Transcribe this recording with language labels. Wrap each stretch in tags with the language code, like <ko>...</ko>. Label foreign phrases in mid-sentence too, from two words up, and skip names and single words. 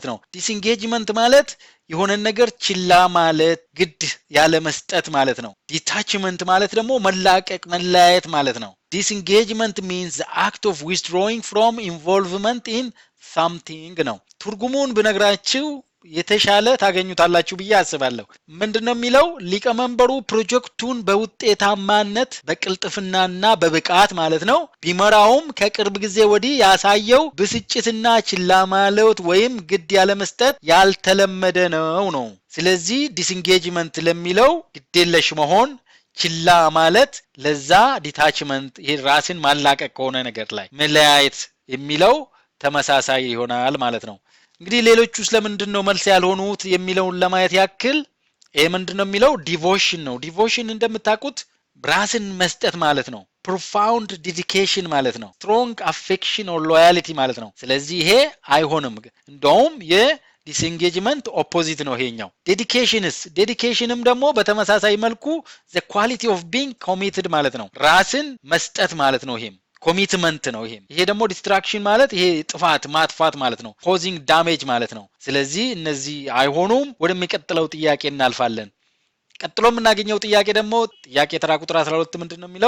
<am>ነው። ዲስኢንጌጅመንት ማለት የሆነ ነገር ችላ ማለት ግድ ያለ መስጠት ማለት ነው። ዲታችመንት ማለት ደግሞ መላቀቅ መለያየት ማለት ነው። ዲስኢንጌጅመንት</am> <en>means the act of withdrawing from involvement in something</en> <am>ነው። ትርጉሙን ብነግራችሁ የተሻለ ታገኙታላችሁ ብዬ አስባለሁ። ምንድነው የሚለው? ሊቀመንበሩ ፕሮጀክቱን በውጤታማነት በቅልጥፍናና በብቃት ማለት ነው ቢመራውም ከቅርብ ጊዜ ወዲህ ያሳየው ብስጭትና ችላ ማለት ወይም ግድ ያለ መስጠት ያልተለመደ ነው። ስለዚህ ዲስኢንጌጅመንት ለሚለው ግዴለሽ መሆን፣ ችላ ማለት ለዛ ዲታችመንት ይሄ ራስን ማላቀቅ ከሆነ ነገር ላይ መለያየት የሚለው ተመሳሳይ ይሆናል ማለት ነው። እንግዲህ ሌሎቹ ስለምንድነው መልስ ያልሆኑት የሚለውን ለማየት ያክል ይሄ ምንድነው የሚለው? ዲቮሽን ነው። ዲቮሽን እንደምታውቁት ራስን መስጠት ማለት ነው።</am> <en>profound dedication</en> <am>ማለት ነው።</am> <en>strong affection or loyalty</en> <am>ማለት ነው። ስለዚህ ይሄ አይሆንም። እንደውም</am> <en>disengagement opposite</en> <am>ነው ይሄኛው። ዴዲኬሽንም ደግሞ በተመሳሳይ መልኩ</am> <en>the quality of being committed</en> <am>ማለት ነው። ራስን መስጠት ማለት ነው። ይሄም ኮሚትመንት ነው። ይሄ ደግሞ ዲስትራክሽን ማለት ይሄ ጥፋት ማጥፋት ማለት ነው።</am> <en>causing damage</en> <am>ማለት ነው። ስለዚህ እነዚህ አይሆኑም። ወደሚቀጥለው ጥያቄ እናልፋለን። ቀጥሎ የምናገኘው ጥያቄ ደግሞ ጥያቄ ተራ ቁጥር 12 ምንድነው የሚለው?</am>